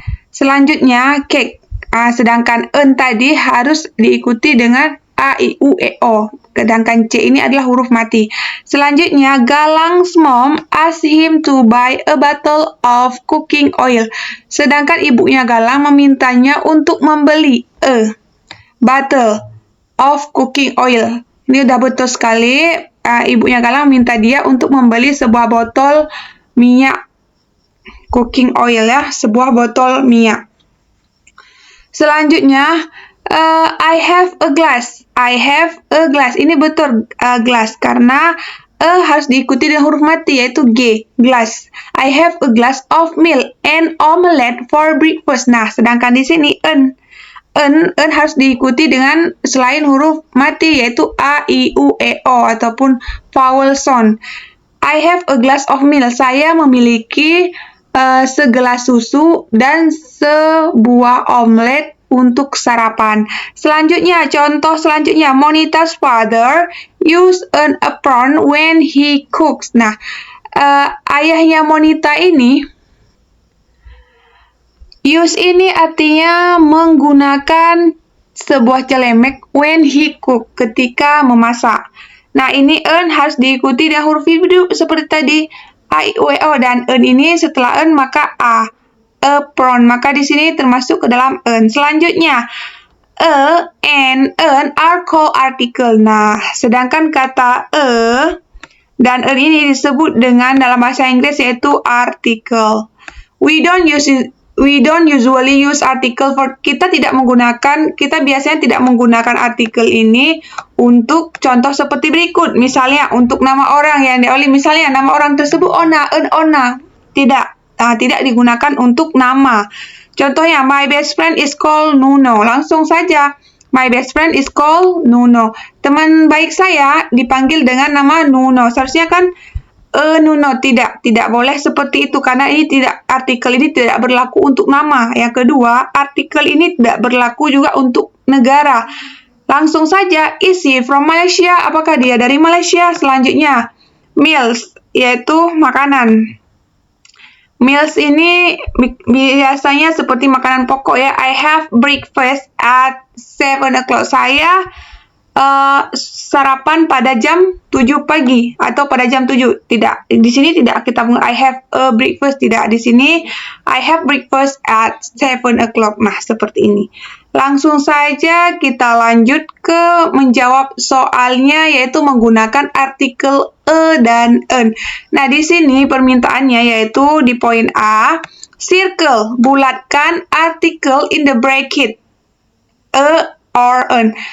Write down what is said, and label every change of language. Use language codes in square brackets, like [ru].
[id] Selanjutnya, cake. Sedangkan en tadi harus diikuti dengan A, I, U, E, O. Sedangkan C ini adalah huruf mati. [en] Selanjutnya, Galang's mom asked him to buy a bottle of cooking oil. [id] Sedangkan ibunya Galang memintanya untuk membeli [en] a bottle of cooking oil. [id] Ini udah betul sekali. Ibunya Galang minta dia untuk membeli sebuah botol minyak cooking oil ya, sebuah botol minyak. [en] Selanjutnya, I have a glass. I have a glass. [id] Ini betul glass karena harus diikuti dengan huruf mati yaitu G, glass. [en] I have a glass of milk and omelette for breakfast. [id] Nah, sedangkan di sini an harus diikuti dengan selain huruf mati yaitu A, I, U, E, O ataupun vowel sound. [en] I have a glass of milk. [id] Saya memiliki segelas susu dan sebuah omelet untuk sarapan. Selanjutnya, contoh selanjutnya, [en] Monita's father use an apron when he cooks. [id] Nah, ayahnya Monita ini, use ini artinya menggunakan sebuah celemek [en] when he cook, [id] ketika memasak. Nah, ini an harus diikuti dengan huruf hidup seperti tadi, A, I, U, E, O, dan an ini setelah an maka A. Apron, maka di sini termasuk ke dalam an. [en] Selanjutnya, a and an are called article. [id] Nah, sedangkan kata dan an ini disebut dengan dalam bahasa Inggris yaitu article. [en] We don't usually use article for, [id] kita biasanya tidak menggunakan artikel ini untuk contoh seperti berikut. Misalnya untuk nama orang yang diawali, misalnya nama orang tersebut Ona, tidak digunakan untuk nama. [en] Contohnya, my best friend is called Nuno. [id] Langsung saja, [en] my best friend is called Nuno. [id] Teman baik saya dipanggil dengan nama Nuno. Seharusnya kan Nuno, tidak boleh seperti itu karena ini artikel ini tidak berlaku untuk nama. Yang kedua, artikel ini tidak berlaku juga untuk negara. Langsung saja, [en] is he from Malaysia? [id] Apakah dia dari Malaysia? Selanjutnya, meals, yaitu makanan. Meals ini biasanya seperti makanan pokok ya. [en] I have breakfast at 7 o'clock. [id] Saya sarapan pada jam 7 pagi atau pada jam 7. Tidak. Di sini tidak kita [en] I have a breakfast. [id] Tidak. Di sini [en] I have breakfast at 7 o'clock. [id] Nah, seperti ini. Langsung saja kita lanjut ke menjawab soalnya yaitu menggunakan artikel e dan an. Nah, di sini permintaannya yaitu di poin A, circle, bulatkan artikel [en] in the bracket, [id] e or an.